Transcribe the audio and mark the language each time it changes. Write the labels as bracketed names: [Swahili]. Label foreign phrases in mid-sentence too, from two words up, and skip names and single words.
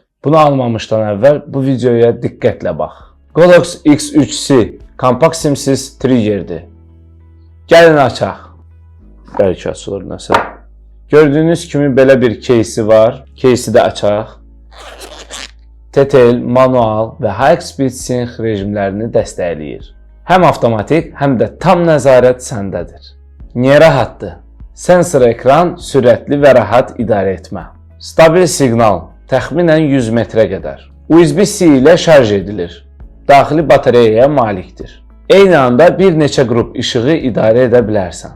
[Azerbaijani] Bunu almamışdan əvvəl bu videoya diqqətlə bax. Godox X3C kompakt simsiz triggerdir. Gəlin açaq. Bəlkə açılır nəsə. Gördüyünüz kimi belə bir кейsi var. Кейsi də açaq. TTL, manual və [English] high speed sync [Azerbaijani] rejimlərini dəstəkləyir. Həm avtomatik, həm də tam nəzarət səndədir. Niyə rahatdır? Sensor ekran sürətli və rahat idarə etmə. Stabil siqnal, təxminən 100 metrə qədər. USB-C ilə şarj edilir. Daxili batareyaya malikdir. Eyni anda bir neçə qrup işığı idarə edə bilərsən.